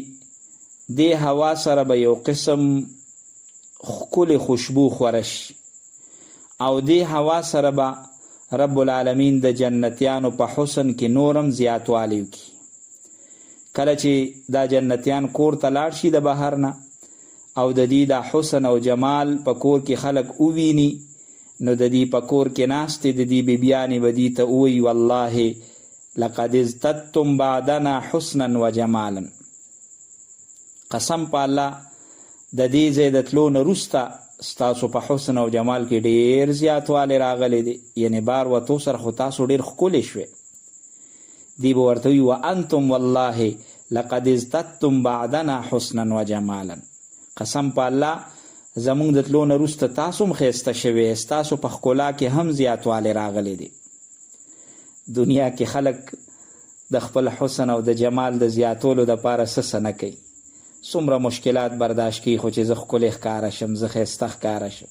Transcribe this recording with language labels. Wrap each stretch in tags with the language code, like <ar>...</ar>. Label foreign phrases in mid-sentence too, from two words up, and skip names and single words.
<ps>دې هوا سره به یو قسم ښکلې خوشبو خوره شي او دې هوا سره به رب العالمین د جنتیانو په حسن کې نورم زیاتوالی وکړي. کله چې دا جنتیان کور ته لاړ شي د بهر نه او د دې د حسن او جمال په کور کې خلک وویني، نو د دې په کور کې ناستې د دې بیبیانې به دې ته ووایي</ps> <ar>والله لقد ازددتم بعدنا حسنا و جمالا.</ar> <ps>قسم په الله د دې ځای د تلو نه وروسته ستاسو په حسن او جمال کې ډیر زیاتوالی راغلی دی، یعنی بار وتو سره خو تاسو ډیر ښکلي شوې. دی به ورته وي</ps> <ar>وانتم والله لقد ازددتم بعدنا حسنا و جمالا.</ar> <ps>قسم په الله زمونږ د تلو نه وروسته تاسو هم ښایسته شوې، ستاسو په ښکلا کې هم زیاتوالی راغلی دی. دنیا کې خلک د خپل حسن او د جمال د زیاتولو دپاره څه نه کوي. څومره مشکلات برداشت کی خو چې زه ښکلی ښکاره شم، زه ښایسته ښکاره شم.</ps>